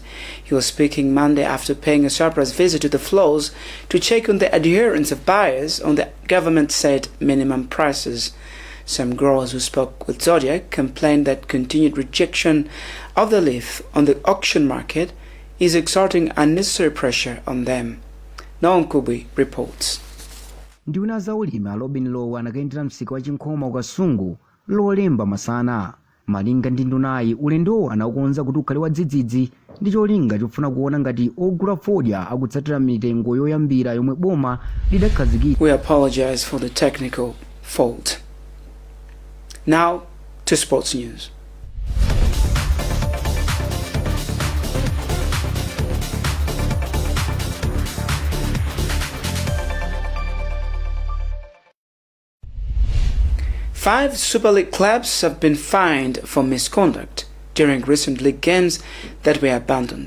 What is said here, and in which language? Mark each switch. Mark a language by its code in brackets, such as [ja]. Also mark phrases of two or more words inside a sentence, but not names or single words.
[en] He was speaking Monday after paying a surprise visit to the floors to check on the adherence of buyers on the government-set minimum prices. Some growers who spoke with Zodiac complained that continued rejection of the leaf on the auction market is exerting unnecessary pressure on them. Naonkubi reports. [ny] Nduna za ulimi Robin Lowe anakaendera msika wa Chinkoma ukasungu lolemba masana. Malinga ndi ndunayi ulendo anakonza kuti ukhale wa dzidzidzi ndi cholinga chofuna kuona ngati ogula fodya akutsatira mitengo yoyambira yomwe boma lidakhazikitsa. [en] We apologize for the technical fault. Now to sports news. Five Super League clubs have been fined for misconduct during recent league games that were abandoned.